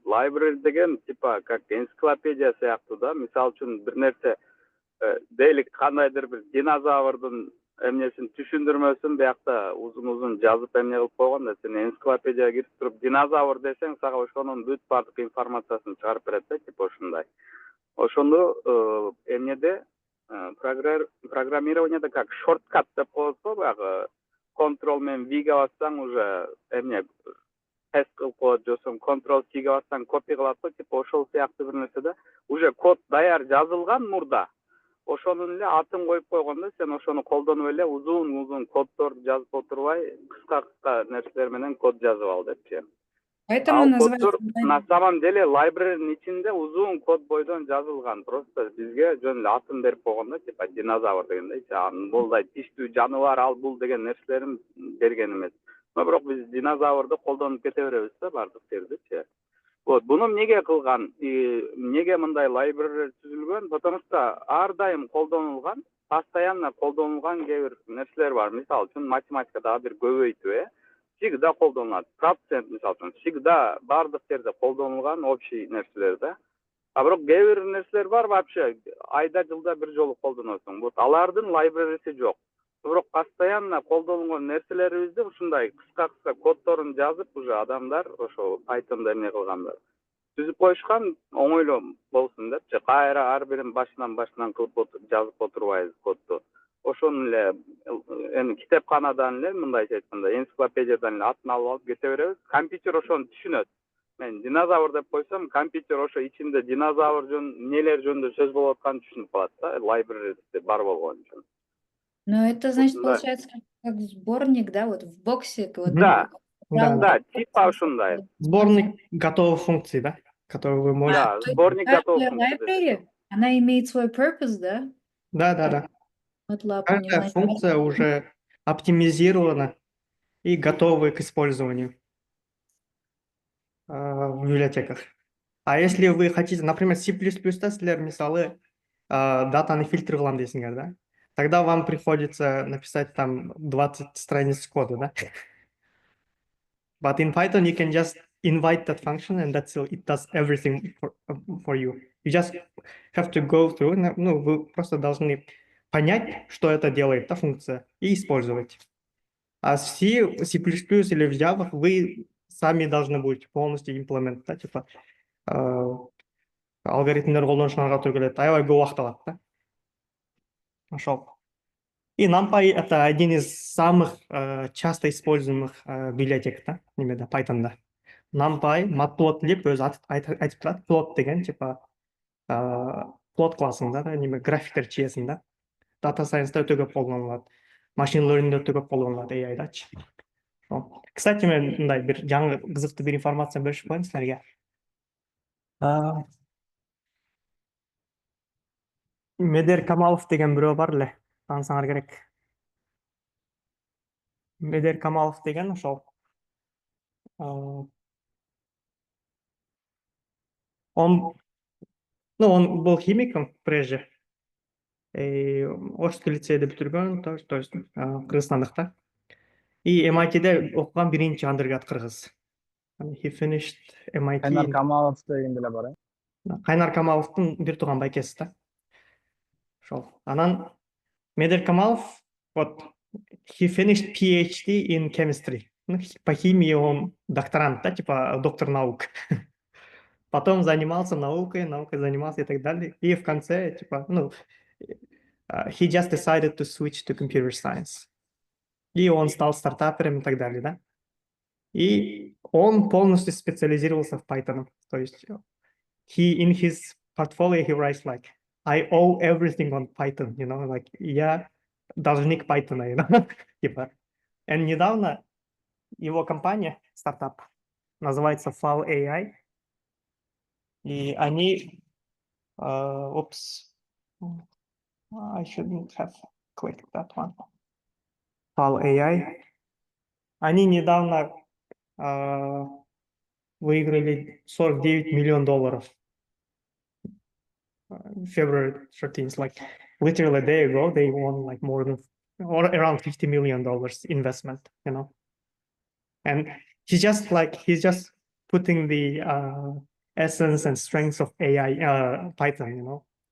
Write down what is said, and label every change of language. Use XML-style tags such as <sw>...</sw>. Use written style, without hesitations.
<ky>Library деген типа</ky> <ru>как энциклопедия</ru> <ky>сыяктуу да. Мисалы үчүн бир нерсе дейлик кандайдыр бир динозаврдын эмнесин түшүндүрмөсүн биякта узун жазып эмне кылып койгон да сен энциклопедияга кирип туруп динозавр десең сага ошонун бүт баардык информациясын чыгарып берет да типа ушундай. Ошондо эмнеде программированияда как шорткат деп коебуз го баягы Ctrl менен V'ге бассаң уже эмне paste кылып коет, жосоң Ctrl C'ге бассаң копи кылат го, типа ошол сыяктуу бир нерсе да. Уже код даяр жазылган мурда. Ошонун эле атын коюп койгондо сен ошону колдонуп эле узун коддорду жазып отурбай, кыска нерселер менен код жазып ал депчи.</ky> <ru>Поэтому</ru> <ky>Ал</ky> <ru>называется</ru> <ky>коддор</ky> <ru>на самом деле</ru> <ky>library'nin ичинде узун код бойдон жазылган. Просто бизге жөн эле атын берип койгон да, типа динозавр дегенде, булдай тиштүү жаныбар ал бул деген нерселерин берген эмес. Бирок биз динозаврды колдонуп кете беребиз да бардык жердечи. Вот, буну эмнеге кылган? Эмнеге мындай library түзүлгөн?</ky> <ru>Потому что</ru> <ky>ар дайым колдонулган,</ky> <ru>постоянно</ru> <ky>колдонулган кээ бир нерселер бар. Мисалы үчүн математикада бир көбөйтүү,</ky> <ru>всегда</ru> <ky>колдонулат. Процент мисалы үчүн</ky> <ru>всегда</ru> <ky>бардык жерде колдонулган</ky> <ru>общий</ru> <ky>нерселер да. А бирок кээ бир нерселер бар</ky> <ru>вообще</ru> <ky>айда жылда бир жолу колдоносуң. Вот алардын library'си жок. Бирок</ky> <ru>постоянно</ru> <ky>колдонулган нерселерибизди ушундай кыска коддорун жазып уже адамдар ошо Python'да эмне кылгандар. Түзүп коюшкан оңойлуу болсун депчи. Кайра ар бирин башынан кылып жазып отурбайбыз кодду. Ошону эле эми китепканадан эле мындайча айтканда энциклопедиядан эле атын алып алып кете беребиз. Компьютер ошону түшүнөт. Мен динозавр деп койсом, компьютер ошо ичинде динозавр нелер жөнүндө сөз болуп атканын түшүнүп калат да, library'де бар болгон үчүн.</ky> <ru>Но это значит, Да. получается, как сборник, да, вот в боксе. Вот, Да. брал Да, бокс,</ru> <ky>типа ушундай.</ky> <ru>Сборник готовых функций, да? Которые вы можете... Да, то есть сборник готов. каждая library, она имеет свой purpose, да? Да. MATLAB, у них, Каждая значит, функция уже оптимизирована и готова к использованию в библиотеках. А если вы хотите, например,</ru> <ky>C++-да силер мисалы датаны фильтр кылам дейсиңер, да?</ky> <ru>Тогда вам приходится написать там 20 страниц кода, да?</ru> <en>But in Python, you can just invite that function and that's it does everything for you. You just have to go through,</en> <ru>ну, вы просто должны понять, что это делает, та функция, и использовать. А в C или в Java вы сами должны будете полностью имплемент, да, типа</ru> <ky>алгоритмдер колдонушуңарга туура келет, аябай көп убакыт алат, да. Ошол.</ky> <ru>И NumPy это один из самых часто используемых библиотек, да,</ru> <ky>немеде Python'да. NumPy, matplotlib өзү айтып турат, plot деген типа plot классында да, неме графиктер чиесин да. Data Science'да өтө көп колдонулат. Machine Learning'де өтө көп колдонулат AI-дачы. Кстати, мен мындай бир жаңы кызыктуу бир информация беришип коеюн силерге. Медер Камалов деген бирөө бар эле, таанысаңар керек.</ky> <ru>Медер Камалов</ru> <ky>деген ошол</ky> <ru>он был химиком прежде.</ru> <ky>Ошский лицейди бүтүргөн,</ky> <ru>то есть</ru> <ky>кыргызстандык да. И MIT'де окуган биринчи андерград кыргыз.</ky> <en>He finished MIT.</en> <ky>Кайнар Камалов деген деле бар, Кайнар Камаловдун бир тууган байкеси да. Ошол. Анан</ky> <en>Медер Камалов, вот, he finished PhD in chemistry.</en> <ru>Ну, по химии он докторант, да, типа доктор наук. Потом занимался наукой занимался и так далее. И в конце, типа,</ru> <en>he just decided to switch to computer science.</en> <ru>И он стал стартапером и так далее, да. И он полностью специализировался в Python. То есть</ru> <en>in his portfolio he writes like, I owe everything on Python, you know, like,</en> <ru>я должник Python,</ru> <en>you know, типа.</en> <ru>И недавно его компания стартап. Называется Fal AI. И они...</ru> <en>Oops. I shouldn't have clicked that one. Fal AI.</en> <ru>Они недавно выиграли $49 миллиона.</ru> <en>February 13th, like literally a day ago, they won like more than or around $50 million investment, you know. And he's just putting the essence and strengths of AI Python, you know.</en>